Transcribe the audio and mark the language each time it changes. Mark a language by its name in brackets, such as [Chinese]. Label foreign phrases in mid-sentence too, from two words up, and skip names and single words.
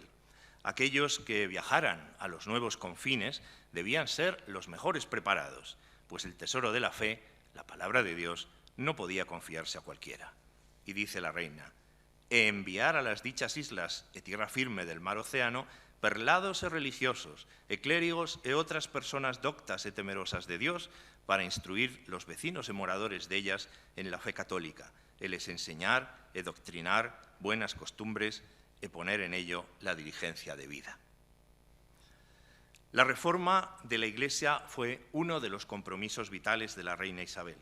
[Spanish] Aquellos que viajaran a los nuevos confines debían ser los mejores preparados, pues el tesoro de la fe, la palabra de Dios, no podía confiarse a cualquiera. Y dice la reina: «E enviar a las dichas islas e tierra firme del mar Océano perlados e religiosos, e clérigos e otras personas doctas e temerosas de Dios, para instruir los vecinos e moradores de ellas en la fe católica, e les enseñar e doctrinar buenas costumbres e poner en ello la diligencia de vida». La reforma de la Iglesia fue uno de los compromisos vitales de la reina Isabel.